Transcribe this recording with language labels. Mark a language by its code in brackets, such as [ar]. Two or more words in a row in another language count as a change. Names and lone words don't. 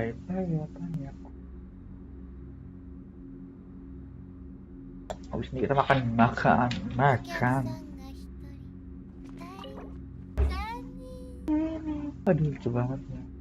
[id] Habis ini kita makan. [ja] お客さんが一人 [id] Aduh lucu banget ya.